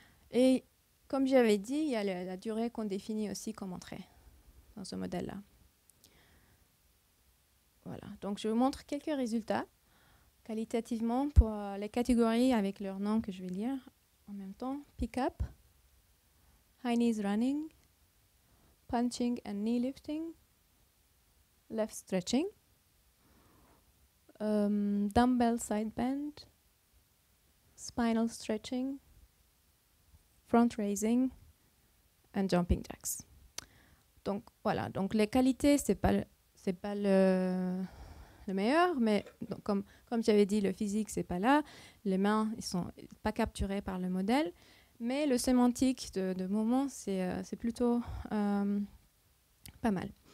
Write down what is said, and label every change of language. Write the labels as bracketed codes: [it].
[fr] Et comme j'avais dit, il y a la durée qu'on définit aussi comme entrée dans ce modèle-là. Voilà. Donc je vous montre quelques résultats qualitativement pour les catégories avec leurs noms que je vais lire en même temps. [en] Pick-up, high knees running, punching and knee lifting, left stretching, dumbbell side bend, spinal stretching, front raising and jumping jacks. [fr] Donc voilà, donc les qualités, c'est pas le meilleur, mais donc, comme j'avais dit, le physique, c'est pas là. Les mains, ils sont pas capturés par le modèle. Mais le sémantique de mouvement, c'est plutôt pas mal.